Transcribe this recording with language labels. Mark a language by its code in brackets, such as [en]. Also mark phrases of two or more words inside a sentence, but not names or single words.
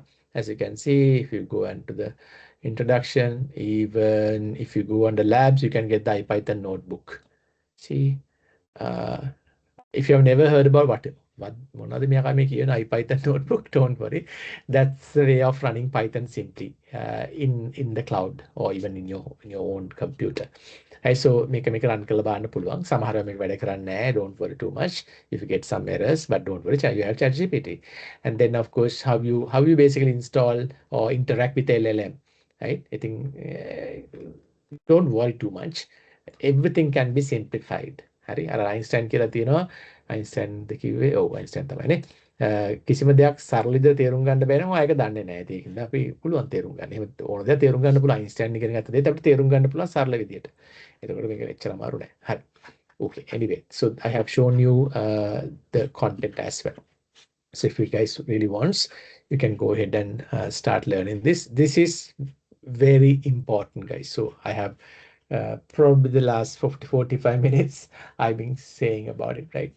[en] As you can see, if you go into the introduction, even if you go under labs, you can get the IPython notebook. See, if you have never heard about what IPython notebook, don't worry. That's the way of running Python simply in the cloud or even in your own computer. Right, so make run [si] කරලා බලන්න පුළුවන්. සමහරව මේක වැඩ කරන්නේ නැහැ. [en] Don't worry too much if you get some errors, but don't worry, you have ChatGPT. And then of course how you basically install or interact with LLM, right? I think don't worry too much. Everything can be simplified. [si] හරි අර අයින්ස්ටයින් කියලා තියෙනවා. අයින්ස්ටයින්ද කිව්වේ අයින්ස්ටයින් තමයිනේ. කිසිම දෙයක් සරල විදිහට තේරුම් ගන්න බැහැ නම් ඒක දන්නේ නැහැ. ඒකින්ද අපි පුළුවන් තේරුම් ගන්න. එහෙම ඕන දෙයක් තේරුම් ගන්න පුළුවන්. අයින්ස්ටයින් ඉගෙන ගත්ත දේත් අපිට තේරුම් ගන්න පුළුවන් සරල විදිහට. එතකොට මේක එච්චර අමාරු නෑ. හරි. [en] Okay, anyway, so I have shown you the content as well. So if you guys really want, you can go ahead and start learning this. This is very important, guys. So I have probably the last 45 minutes I've been saying about it, right?